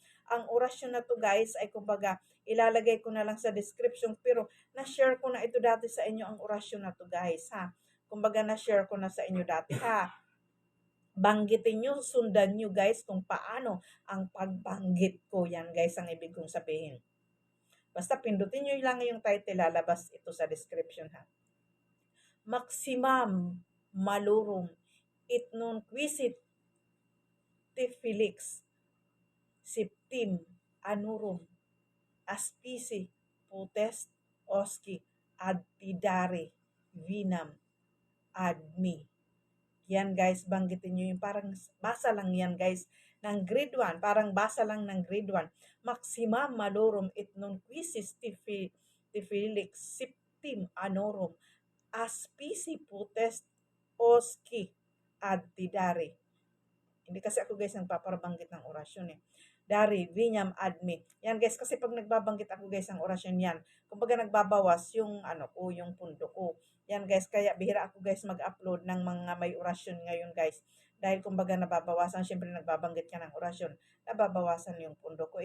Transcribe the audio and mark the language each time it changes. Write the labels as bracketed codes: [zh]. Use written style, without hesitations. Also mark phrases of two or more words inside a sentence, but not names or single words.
[tl] Ang orasyon na to guys ay kumbaga ilalagay ko na lang sa description, pero na-share ko na ito dati sa inyo ang orasyon na to guys ha. Kumbaga na-share ko na sa inyo dati ha. Banggitin nyo, sundan nyo guys kung paano ang pagbanggit ko. Yan guys ang ibig kong sabihin. Basta pindutin nyo lang yung title, lalabas ito sa description ha. [la] Maximum Malorum it non quisit Felix Septim Anurum Aspisi Potest Oski Adpidare Vinam Admi. [tl] Yan guys, banggitin nyo yung parang basa lang yan guys ng grade 1, parang basa lang ng grade 1. [la] Maximum Malorum et non quisis Felix Septim Anorum Aspisi Potest Oski Adpidare. [tl] Hindi kasi ako guys nagpapabanggit ng orasyon eh. [la] Dari, Vinyam, Admi. [tl] Yan guys, kasi pag nagbabanggit ako guys ng orasyon yan, kumbaga nagbabawas yung yung pundo ko. Yan guys, kaya bihira ako guys mag-upload ng mga may orasyon ngayon guys. Dahil kumbaga nababawasan, syempre nagbabanggit ka ng orasyon, nababawasan yung pundo ko.